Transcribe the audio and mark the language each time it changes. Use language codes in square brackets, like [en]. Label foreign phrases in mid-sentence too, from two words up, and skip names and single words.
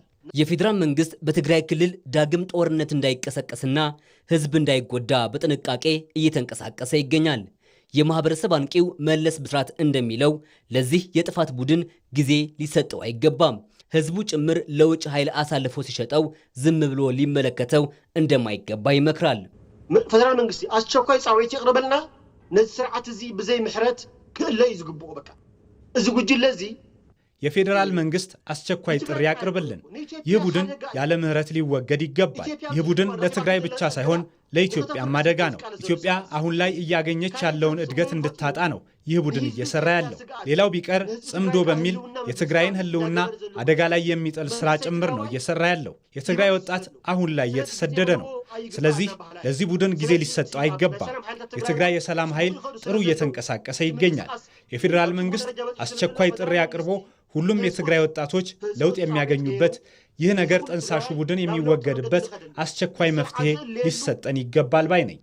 [am] የፌዴራል መንግስት በትግራይ ክልል ዳግም ጦርነት እንዳይቀሰቀስና ህዝብ እንዳይጎዳ በጥንቃቄ እየተንቀሳቀሰ ይገኛል። የማህበረሰብ አንቂው መለስ ብስራት እንደሚለው ለዚህ የጥፋት ቡድን ጊዜ ሊሰጠው አይገባም። ህዝቡ ጭምር ለውጭ ኃይል አሳልፎ ሲሸጠው ዝም ብሎ ሊመለከተው እንደማይገባ ይመክራል። [ti] ፌደራል መንግስት አስቸኳይ ጻውዒት ይቅርበልና ነዚ ስርዓት እዚ ብዘይ ምሕረት ክእለ እዩ ዝግብኦ። በቃ እዚ ጉጅለ እዚ [am] የፌዴራል መንግስት አስቸኳይ ጥሪ ያቅርብልን። ይህ ቡድን ያለ ምህረት ሊወገድ ይገባል። ይህ ቡድን ለትግራይ ብቻ ሳይሆን ለኢትዮጵያም አደጋ ነው። ኢትዮጵያ አሁን ላይ እያገኘች ያለውን እድገት እንድታጣ ነው ይህ ቡድን እየሰራ ያለው። ሌላው ቢቀር ጽምዶ በሚል የትግራይን ህልውና አደጋ ላይ የሚጥል ስራ ጭምር ነው እየሰራ ያለው። የትግራይ ወጣት አሁን ላይ እየተሰደደ ነው። ስለዚህ ለዚህ ቡድን ጊዜ ሊሰጠው አይገባም። የትግራይ የሰላም ኃይል ጥሩ እየተንቀሳቀሰ ይገኛል። የፌዴራል መንግስት አስቸኳይ ጥሪ አቅርቦ ሁሉም የትግራይ ወጣቶች ለውጥ የሚያገኙበት ይህ ነገር ጠንሳሹ ቡድን የሚወገድበት አስቸኳይ መፍትሄ ሊሰጠን ይገባል ባይ ነኝ።